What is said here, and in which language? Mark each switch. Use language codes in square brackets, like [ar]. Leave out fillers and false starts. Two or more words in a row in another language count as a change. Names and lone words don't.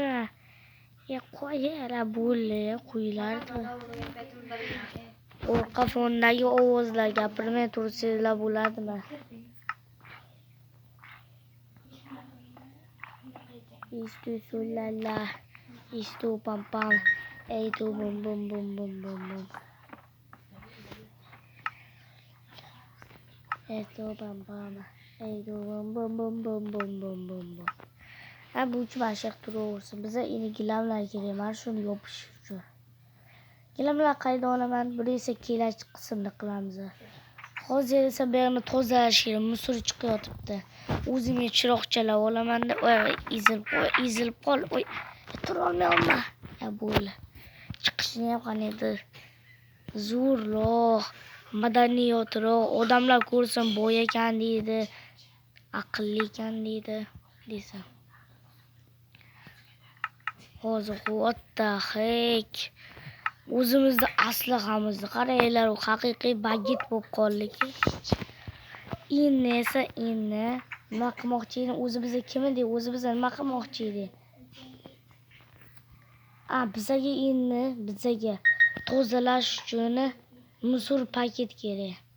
[uz] Qo'yara bo'ldi, qo'yilardi. Orqa fondagi ovozlar gapirmay tursanglar bo'ladimi? Istu sulala, istu pam pam, tu bum bum bum bum bum bum. Tu pam pam, tu bum bum bum bum bum bum bum. Bu uch bashiq turaversin. Biza endi gilamlar kerak. Mana shuni yopish uchun. Gilamlar qayda olaman? Buni esa kelasi qismda qilamiz. Hozir esa bu yerni tozalash kerak. Musor chiqyapti. O'zimga chiroqchalar olaman-da, ezilib qol. Tura olmayapman. Bo'ldi. Chiqishni ham qaniydir zo'rroq, madaniyatroq, odamlar ko'rsin boy ekan deydi, aqlli ekan deydi, desam. Hozir [en] what the heck? [uz] O'zimizni aslahamizni qaranglar, u haqiqiy bagit bo'lib qoldik. Endi esa nima qilmoqchi edi? O'zimizga kim edi? O'zimizga nima qilmoqchi edi? Bizaga tozalash uchun musor paket kerak.